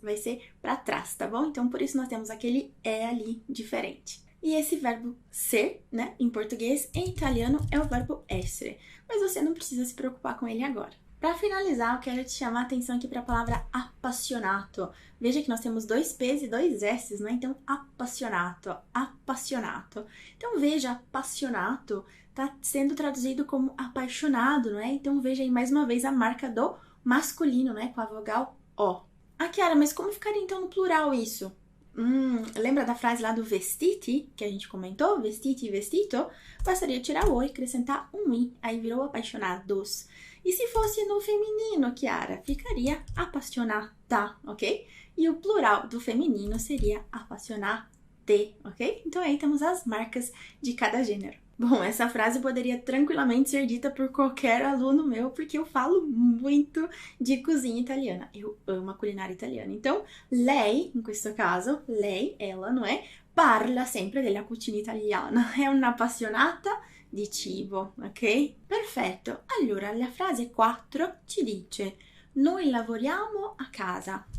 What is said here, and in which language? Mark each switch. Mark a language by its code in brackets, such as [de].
[pt] Vai ser para trás, tá bom? Então, por isso nós temos aquele é ali diferente. E esse verbo ser, né, em português, em italiano é o verbo essere. Mas você não precisa se preocupar com ele agora. Para finalizar, eu quero te chamar a atenção aqui para a palavra appassionato. Veja que nós temos 2 P's e 2 S's, né? Então, appassionato, appassionato. Então, veja, appassionato está sendo traduzido como apaixonado, não é? Então, veja aí mais uma vez a marca do masculino, né? Com a vogal O. Ah, Chiara, mas como ficaria então no plural isso? Lembra da frase lá do vestiti, que a gente comentou? Vestiti e vestito? Bastaria tirar o e acrescentar um i, aí virou apaixonados. E se fosse no feminino, Chiara, ficaria appassionata, ok? E o plural do feminino seria appassionate, ok? Então aí temos as marcas de cada gênero. Bom, essa frase poderia tranquilamente ser dita por qualquer aluno meu, porque eu falo muito de cozinha italiana. Eu amo a culinária italiana. Então, [it] lei, in questo caso, lei, [pt] ela, não é? [it] Parla sempre della cucina italiana. È un'appassionata di cibo, ok? Perfetto. Allora, la frase 4 ci dice: noi lavoriamo a casa.